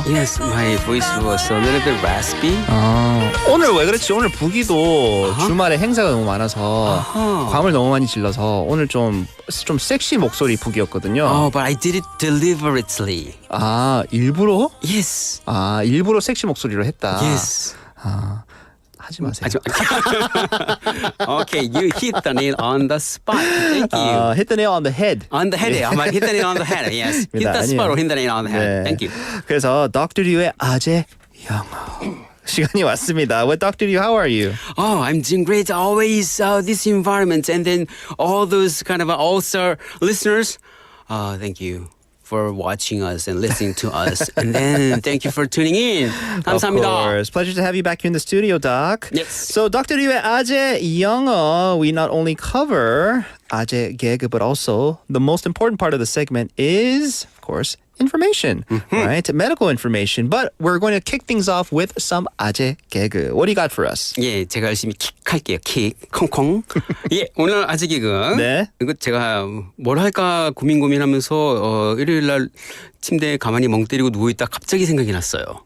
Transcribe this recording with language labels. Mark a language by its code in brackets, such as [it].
[en] Yes, my voice was a little bit raspy. [ko] 오늘 왜 그렇지? 오늘 부기도 주말에 행사가 너무 많아서 아하. 괌을 너무 많이 질러서 오늘 좀 섹시 목소리 부기였거든요. [en] Oh, but I did it deliberately. [ko] 아, 일부러? [en] Yes. [ko] 아, 일부러 섹시 목소리로 했다. [en] Yes. [ko] 아, 하지 마세요. [en] Okay, you hit the nail on the spot. Thank you. Hit the nail on the head. On the head. I might hit the nail on the head. Yes. Hit the spot or hit the nail on the head. [ko] 네. [en] Thank you. [ko] 그래서 Dr. Ryu의 아재 영어 시간이 왔습니다. [en] Well, Dr. Ryu, how are you? Oh, I'm doing great. Always this environment and then all those kind of all-star listeners. Thank you for watching us and listening to us. And then thank you for tuning in. [ko] 감사합니다. [en] Of course. Pleasure to have you back here in the studio, Doc. Yes. So, Dr. Ryu의 [ko] 아재 영어, [en] we not only cover [ko] 아재 개그, [en] but also the most important part of the segment is, of course, information, right? Medical information. But we're going to kick things off with some [ko] 아재 개그. [en] What do you got for us? [ko] 예, 제가 열심히 킥할게요. 킥, 콩콩. 예, 오늘 아재 개그. 네. 이거 제가 뭘 할까 고민하면서 일요일 날 침대에 가만히 멍 때리고 누워 있다 갑자기 생각이 났어요.